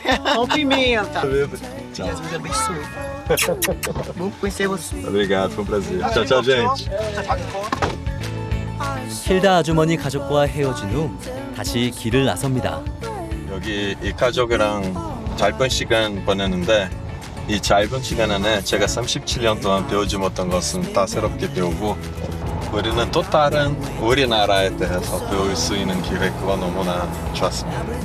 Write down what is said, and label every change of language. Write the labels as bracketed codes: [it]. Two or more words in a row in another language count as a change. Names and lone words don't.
[pt] Com pimenta. Tchau. Jesus abençoe. Vou conhecer você. Obrigado, foi um prazer. Tchau, tchau, gente. [ko] 힐다 아주머니 가족과 헤어진 후 다시 길을 나섭니다. 여기 이 가족이랑 짧은 시간 보내는데 이 짧은 시간 안에 제가 37년 동안 배우지 못한 것은 다 새롭게 배우고 우리는 또 다른 우리나라에 대해서 배울 수 있는 기회가 너무나 좋았습니다.